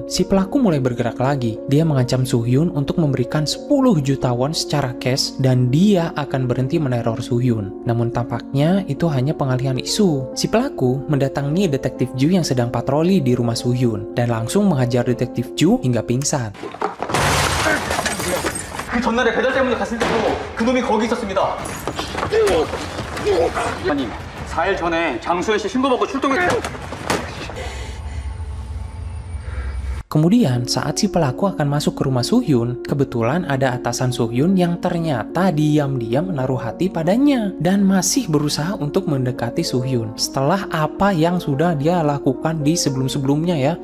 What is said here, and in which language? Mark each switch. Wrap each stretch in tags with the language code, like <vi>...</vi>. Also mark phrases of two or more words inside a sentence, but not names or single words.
<id>Si pelaku mulai bergerak lagi. Dia mengancam Suhyun untuk memberikan 10 juta won secara cash dan dia akan berhenti meneror Suhyun. Namun tampaknya itu hanya pengalihan isu. Si pelaku mendatangi detektif Ju yang sedang patroli di rumah Suhyun dan langsung menghajar detektif Ju hingga pingsan.</id> <ko>그 전날에 배달 때문에 갔을 때도 그 놈이 거기 있었습니다. 아니, 4일 전에 장수현 씨 신고받고 출동했어요.</ko> <id>Kemudian, saat si pelaku akan masuk ke rumah Suhyun, kebetulan ada atasan Suhyun yang ternyata diam-diam menaruh hati padanya dan masih berusaha untuk mendekati Suhyun setelah apa yang sudah dia lakukan di sebelum-sebelumnya ya.</id>